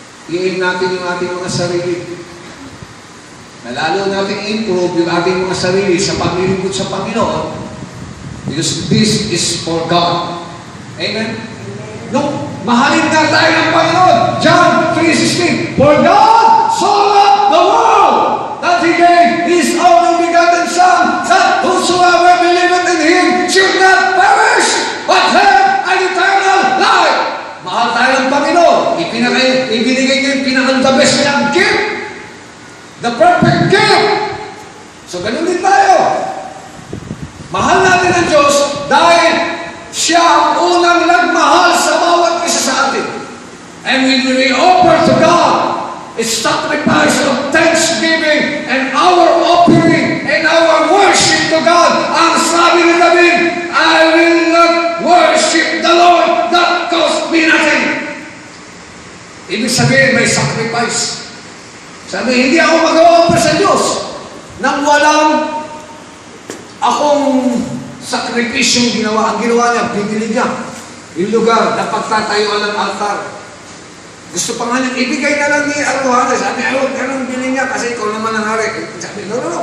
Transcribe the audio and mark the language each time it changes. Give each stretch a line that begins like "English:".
Filipino: I-aim natin yung ating mga sarili. Nalalo natin improve yung ating mga sarili sa paglilingkod sa Panginoon.
English: Because this is for God. Amen?
Filipino: No, mahalin nga tayo ng Panginoon.
English: John 3:16. For God so loved the world that He gave His only begotten Son, that whosoever believeth in Him should not perish, but have an eternal life.
Filipino: Mahal tayo ng Panginoon. Ibinigay niya yung pinaka-the best niyang gift.
English: The perfect gift.
Filipino: So, ganun din tayo. Mahal natin ang Diyos dahil siya ang unang nagmahal sa bawat isa sa atin.
English: And when we offer to God a sacrifice of thanksgiving and our offering and our worship to God,
Filipino: ang sabi ni David,
English: I will not worship the Lord that cost me nothing.
Filipino: Ibig sabihin, may sacrifice. Sabi, hindi ako mag-offer sa Diyos nang walang akong sakripisyong ginawa. Ang ginawa niya, bibili niya yung lugar na pagtatayuan ng altar. Gusto pa nga niya, ibigay na lang ni Arrohana. Sabi, huwag ka nang bilhin niya kasi ikaw naman ang hari. Sabi, no.